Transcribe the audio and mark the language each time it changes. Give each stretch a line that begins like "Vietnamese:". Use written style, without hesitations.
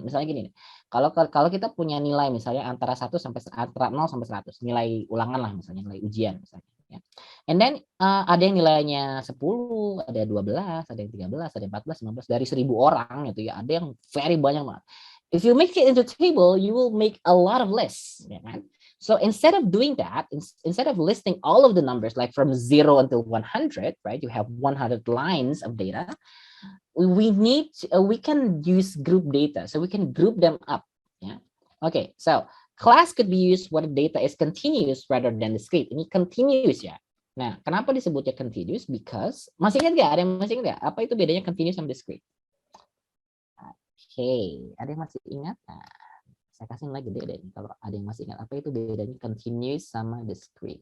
Indonesian: Misalnya gini nih, kalau kita punya nilai misalnya antara 0 sampai 100, nilai ulangan lah misalnya, nilai ujian misalnya ya.
English: And then
Indonesian: ada yang nilainya 10, ada 12, ada yang 13, ada yang 14, 15 dari 1.000 orang gitu ya. Ada yang very banyak banget.
English: If you make it into table, you will make a lot of lists,
Indonesian: ya kan?
English: So instead of doing that, instead of listing all of the numbers, like from 0 until 100, right? You have 100 lines of data. We can use group data. So we can group them up. Yeah. Okay. So class could be used where data is continuous rather than discrete.
Indonesian: Ini continuous ya. Nah, kenapa disebutnya continuous? Because, masih ingat nggak? Ada yang masih ingat nggak? Apa itu bedanya continuous sama discrete? Oke, ada yang masih ingat? Nah, saya kasih lagi gede deh. Kalau ada yang masih ingat, apa itu bedanya continuous sama discrete?